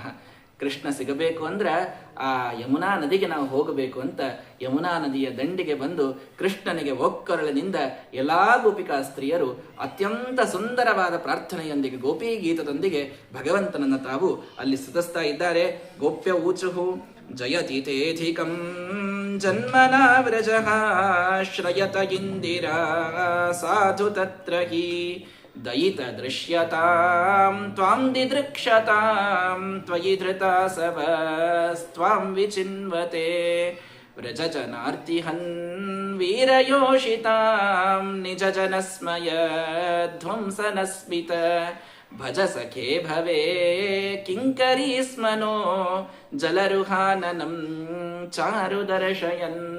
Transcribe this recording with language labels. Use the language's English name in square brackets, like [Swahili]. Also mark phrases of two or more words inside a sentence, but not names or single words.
[Kannada] ಕೃಷ್ಣ ಸಿಗಬೇಕು ಅಂದ್ರೆ ಆ ಯಮುನಾ ನದಿಗೆ ನಾವು ಹೋಗಬೇಕು ಅಂತ ಯಮುನಾ ನದಿಯ ದಂಡಿಗೆ ಬಂದು ಕೃಷ್ಣನಿಗೆ ಒಕ್ಕರಳಿನಿಂದ ಎಲ್ಲಾ ಗೋಪಿಕಾ ಸ್ತ್ರೀಯರು ಅತ್ಯಂತ ಸುಂದರವಾದ ಪ್ರಾರ್ಥನೆಯೊಂದಿಗೆ ಗೋಪೀ ಗೀತದೊಂದಿಗೆ ಭಗವಂತನನ್ನ ತಾವು ಅಲ್ಲಿ ಸ್ತುತಿಸ್ತಾ ಇದ್ದಾರೆ. [Sanskrit] ಗೋಪ್ಯ ಊಚುಹು ಜಯತಿ ತೇಧಿಕಂ ಜನ್ಮನ ವ್ರಜಃ ಶ್ರಯತ ಇಂದಿರಾ ಸಾಧು ತತ್ರ ಹಿ ದಯಿತ ದೃಶ್ಯತಾಂ ತ್ವಾಂ ದಿದೃಕ್ಷತಾಂ ತ್ವಯಿ ಧೃತಾಸವಸ್ತ್ವಾಂ ವಿಚಿನ್ವತೆ ವ್ರಜಜನಾರ್ತಿಹನ್ ವೀರಯೋಷಿತಾಂ ನಿಜ ಜನಸ್ಮಯ ಧ್ವಂಸನಸ್ಮಿತ ಭಜ ಸಖೇ ಭವೇ ಕಿಂಕರೀ ಸ್ಮನೋ ಜಲರುಹಾನನಂ ಚಾರು ದರ್ಶಯನ್.